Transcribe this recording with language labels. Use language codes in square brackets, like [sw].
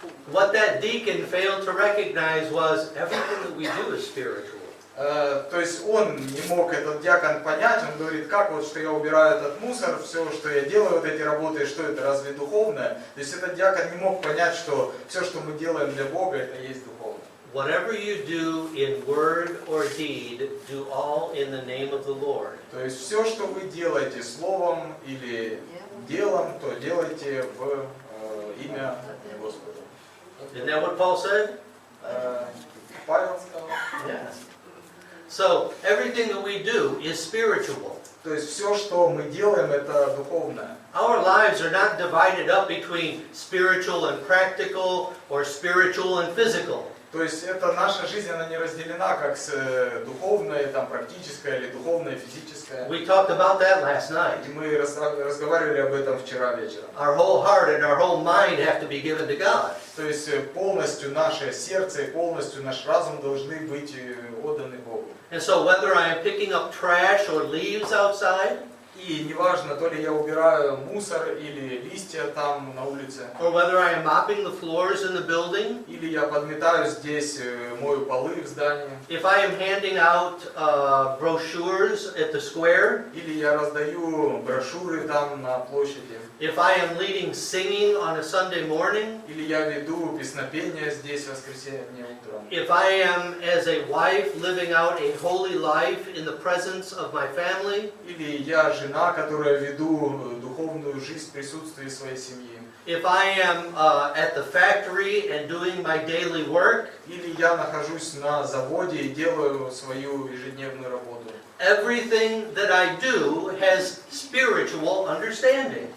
[en] What that deacon failed to recognize was everything that we do is spiritual. [ru] То есть он не мог, этот диакон, понять, он говорит, как вот, что я убираю этот мусор, все, что я делаю, вот эти работы, что это разве духовное? То есть этот диакон не мог понять, что все, что мы делаем для Бога, это есть духовно. [en] Whatever you do in word or deed, do all in the name of the Lord. [ru] То есть все, что вы делаете словом или делом, то делайте в имя Господа. [en] Isn't that what Paul said? [ru] Павел сказал. [en] Yeah. So everything that we do is spiritual. [ru] То есть все, что мы делаем, это духовное. [en] Our lives are not divided up between spiritual and practical or spiritual and physical. [ru] То есть это наша жизнь, она не разделена как духовная, там, практическая или духовная, физическая. [en] We talked about that last night. [ru] И мы разговаривали об этом вчера вечером. [en] Our whole heart and our whole mind have to be given to God. [ru] То есть полностью наше сердце и полностью наш разум должны быть отданы Богу. [en] And so whether I am picking up trash or leaves outside, [ru] И неважно, то ли я убираю мусор или листья там на улице, [en] or whether I am mopping the floors in the building, [ru] или я подметаю здесь, мою полы в здании, [en] if I am handing out brochures at the square, [ru] или я раздаю брошюры там на площади, [en] if I am leading singing on a Sunday morning, [ru] или я веду песнопение здесь в воскресенье утром, [en] if I am as a wife living out a holy life in the presence of my family, [ru] или я жена, которая веду духовную жизнь в присутствии своей семьи, [en] if I am at the factory and doing my daily work, [ru] или я нахожусь на заводе и делаю свою ежедневную работу. [en] everything that I do has spiritual understanding.